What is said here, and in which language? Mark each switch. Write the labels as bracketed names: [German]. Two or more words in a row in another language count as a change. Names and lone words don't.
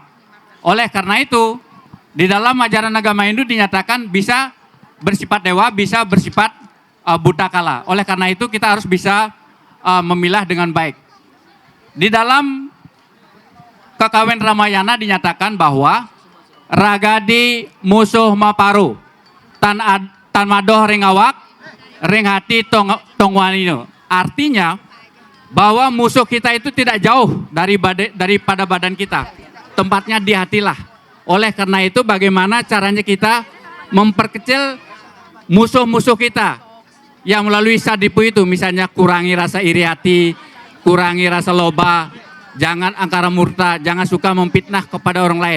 [Indonesian] Oleh karena itu, di dalam ajaran agama Hindu dinyatakan bisa bersifat dewa, bisa bersifat buta kala. Oleh karena itu kita harus bisa memilah dengan baik. Di dalam Kakawin Ramayana dinyatakan bahwa [Kawi] ragadi musuh maparu tan madoh ring awak ring hati tongwanino. [Indonesian] Artinya bahwa musuh kita itu tidak jauh daripada badan kita, tempatnya di hatilah. Oleh karena itu bagaimana caranya kita memperkecil musuh-musuh kita yang melalui sadipu itu, misalnya kurangi rasa iri hati, kurangi rasa loba, jangan angkara murka, jangan suka memfitnah kepada orang lain.